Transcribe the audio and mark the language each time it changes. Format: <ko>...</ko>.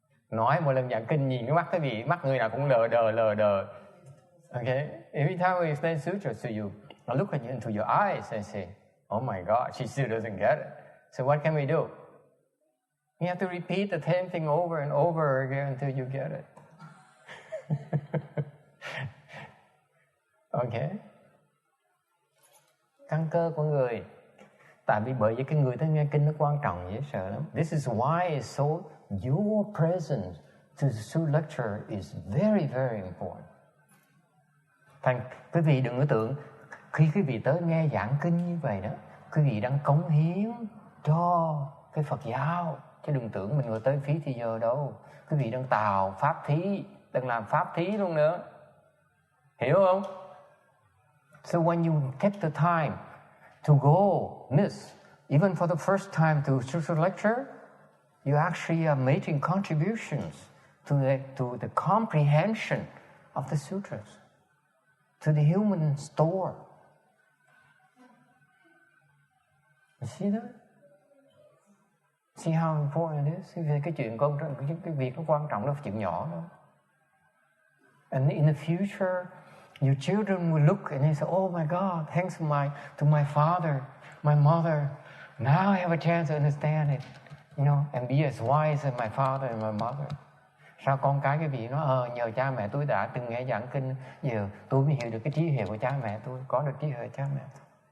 <vi>Nói một lần giảng kinh nhìn cái mắt cái vị, mắt người nào cũng lờ đờ.</vi> <en>Okay, every time we explain sutras to you, I look at you into your eyes and say, "Oh my God, she still doesn't get it." So what can we do? You have to repeat the same thing over and over again until you get it. Okay.</en> <vi>Căn cơ của người. Tại vì bởi vì cái người ta nghe kinh nó quan trọng dễ sợ lắm.</vi> <en>This is why it's so, your presence to the Sutra lecture is very, very important.</en> <vi>Thành quý vị đừng có tưởng khi quý vị tới nghe giảng kinh như vậy đó, quý vị đang cống hiến cho cái Phật giáo, chứ đừng tưởng mình ngồi tới phí thì giờ đâu. Quý vị đang tạo pháp thí, đang làm pháp thí luôn nữa, hiểu không?</vi> <en>So when you get the time to go, miss, even for the first time to Sutra lecture, you actually are making contributions to the comprehension of the sutras, to the human store. You see that? See how important it is?</en> <vi>Cái chuyện cái việc nó quan trọng, nó phải chuyện nhỏ đâu.</vi> <en>And in the future, your children will look and they say, "Oh my God, thanks to my father, my mother. Now I have a chance to understand it, and be as wise as my father and my mother."</en> <vi>Sao con cái vị nói, nhờ cha mẹ tôi đã từng nghe giảng kinh, giờ tôi mới hiểu được cái trí huệ của cha mẹ tôi, có được trí huệ của cha mẹ tôi.</vi>